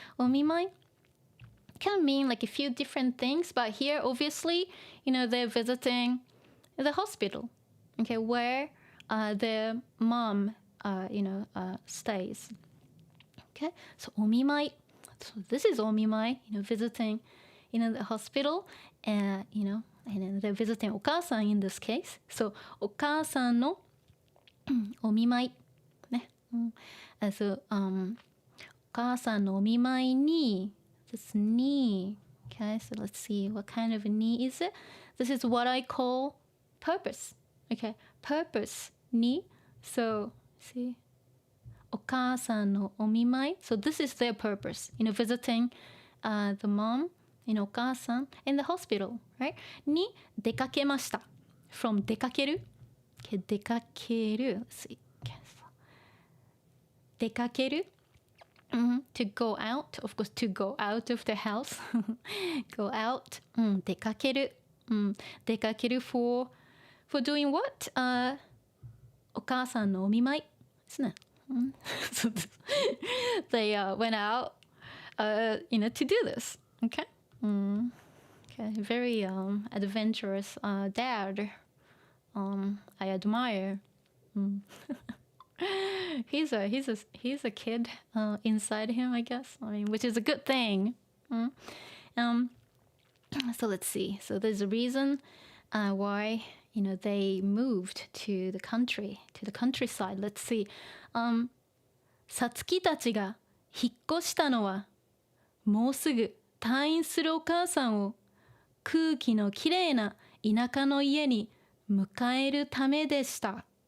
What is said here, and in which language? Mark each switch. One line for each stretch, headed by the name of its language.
English: お見舞い can mean like a few different things, but here obviously, they're visiting the hospital. Okay, where their mom, stays. Okay, so お見舞い So this is お見舞い visiting, the hospital, and then they're visiting お母さん in this case. So
Japanese: お母さんのお見舞いね。 So, お母さんのお見舞いに
English: this knee. Okay, so let's see what kind of a knee is it. This is what I call purpose. Okay, purpose に So, see.
Japanese: お母さんのお見舞い
English: So this is their purpose, visiting the mom, お母さん in the hospital, right?
Japanese: に出かけました
English: from 出かける okay, 出かける Let's see. Okay, so 出かける to go out, of course, to go out of the house. Go out.
Japanese: 出かける。
English: 出かける for doing what?
Japanese: お母さんのお見舞いですね。
English: So they went out, to do this. Okay. Okay. Very adventurous dad. I admire. He's a kid inside him, I guess. I mean, which is a good thing. So let's see. So there's a reason why they moved to the countryside. Let's see.
Japanese: さつきたちが引っ越したのはもうすぐ退院するお母さんを空気のきれいな田舎の家に迎えるためでした。